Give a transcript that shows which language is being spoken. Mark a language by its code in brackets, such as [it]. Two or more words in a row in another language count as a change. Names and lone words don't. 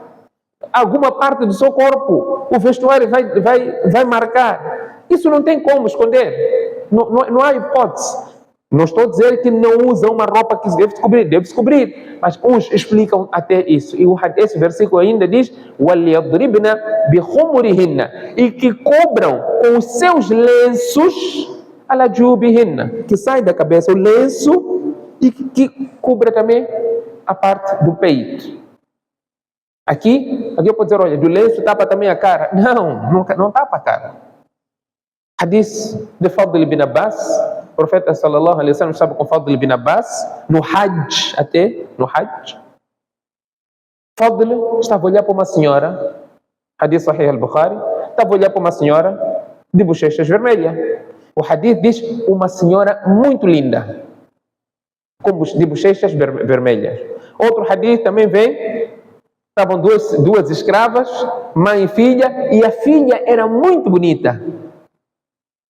[pt] Alguma parte do seu corpo o vestuário vai marcar. Isso não tem como esconder, não há hipótese. Não estou a dizer que não usam uma roupa que deve se cobrir, mas uns explicam até isso. E esse versículo ainda diz: [ar] وَلْيَضْرِبْنَ بِخُمُرِهِنَّ. [pt] E que cobram com os seus lenços, [ar] على جيوبهن, [pt] que sai da cabeça o lenço e que cubra também a parte do peito. Aqui eu posso dizer, olha, do lenço tapa também a cara. Não tapa a cara. Hadith de Fadl ibn Abbas. O profeta [ar] صلى الله عليه وسلم [pt] estava com Fadl ibn Abbas no Hajj, Fadl estava a olhar para uma senhora, hadith Sahih al-Bukhari, estava a olhar para uma senhora de bochechas vermelhas. O hadith diz uma senhora muito linda, de bochechas vermelhas. Outro hadith também vem, estavam duas escravas, mãe e filha, e a filha era muito bonita.